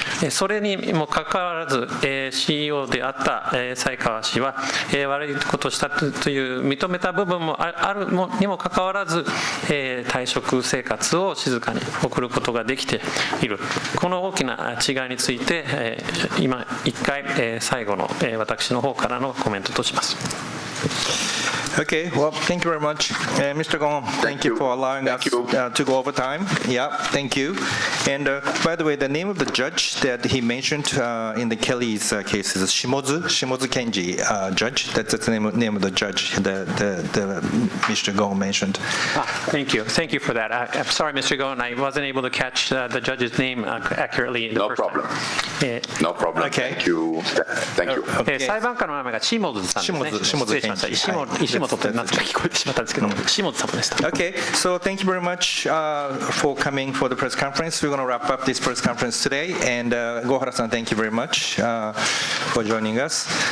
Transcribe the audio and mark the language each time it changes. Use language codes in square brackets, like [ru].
[ja] それにもかかわらず CEO であった才川氏は悪いことをしたという認めた部分もあるにもかかわらず退職生活を静かに送ることができている。この大きな違いについて今一回最後の私の方からのコメントとします。 [en] Okay, well, thank you very much. Mr. Gong, thank you for allowing us to go over time. Yeah, thank you. And by the way, the name of the judge that he mentioned in the Kelly's case is Shimozu Kenji judge. That's the name of the judge that Mr. Gong mentioned. Thank you. Thank you for that. I'm sorry, Mr. Gong, I wasn't able to catch the judge's name accurately. No problem. No problem. Okay. Thank you. Thank you. [ja] 裁判官の名前がシモズさんですね。失礼しました。石本って何とか聞こえてしまったんですけど、シモズさんでした。 [en] Okay, so thank you very much for coming for the press conference. We're going to wrap up this press conference today. And Gohara-san, thank you very much for joining us.